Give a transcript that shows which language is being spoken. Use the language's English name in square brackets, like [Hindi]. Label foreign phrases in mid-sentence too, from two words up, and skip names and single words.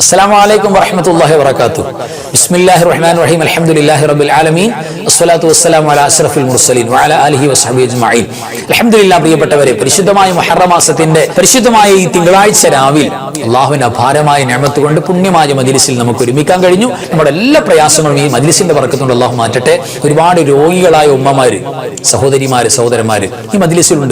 [Arabic] السلام عليكم ورحمة الله وبركاته. بسم الله الرحمن الرحيم. الحمد لله رب العالمين. الصلاة والسلام على أشرف المرسلين وعلى آله وصحبه أجمعين. الحمد لله. [Malayalam] പ്രിയപ്പെട്ടവരെ, പരിശുദ്ധമായ മുഹറം മാസത്തിന്റെ പരിശുദ്ധമായ ഈ തിങ്കളാഴ്ച രാവിൽ അല്ലാഹുവിന്റെ അപാരമായ നിഅമത്ത് കൊണ്ട് പുണ്യമായ മജ്‌ലിസിൽ നമുക്ക് ഒരുമിക്കാൻ കഴിഞ്ഞു. നമ്മുടെ എല്ലാ പ്രയാസങ്ങളും ഈ മജ്‌ലിസിന്റെ ബർക്കത്തുകൊണ്ട് അല്ലാഹു മാറ്റട്ടെ. ഒരുപാട് രോഗികളായ ഉമ്മമാര്, സഹോദരിമാര്, സഹോദരന്മാര് ഈ മജ്‌ലിസിലുണ്ട്.